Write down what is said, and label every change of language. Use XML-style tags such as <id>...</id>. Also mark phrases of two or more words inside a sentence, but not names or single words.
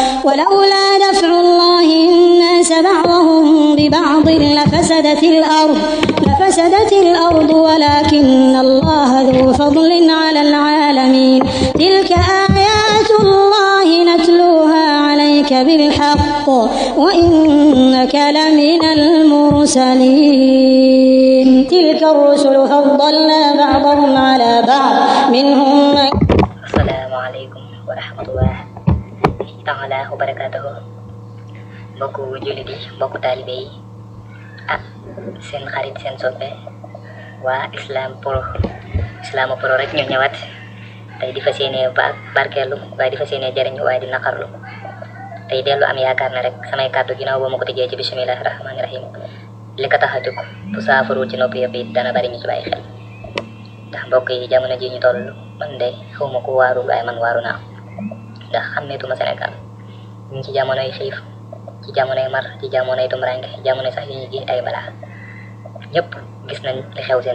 <ar>ولولا دفع الله الناس بعضهم ببعض لفسدت الأرض ولكن الله ذو فضل على العالمين تلك آيات الله نتلوها عليك بالحق وإنك لمن المرسلين تلك الرسل فضلنا بعضهم على بعض منهم من السلام عليكم ورحمة الله تعالى وبركاته</ar> <wo>mbokku jullit yi mbokku taalibe yi seen xarit seen soppe waa Islam Pro rek ñu ñëwaat tey di fas yéene barkeelu waaye di fas yéene jariñ waaye di naqarlu tey dellu am yaakaar ne rek samay kàddu ginnaaw boo ma ko tëjee ci</wo> <ar>بسم الله الرحمن الرحيم</ar> <wo>li ko tax a jóg bu saafaru ci nopp yëpp it dana bari ñu ci bàyyi xel ndax mbokk yi jamono ji ñu toll man de xawma ko waarul waaye man waaru naa ndax xàmmeetuma Sénégal ñu ngi ci jamonoy xiif ci jamonoy mar ci jamonoy tumrange jamonoy sax yi ñu ji ay balaa ñëpp gis nañ li xew seen</wo>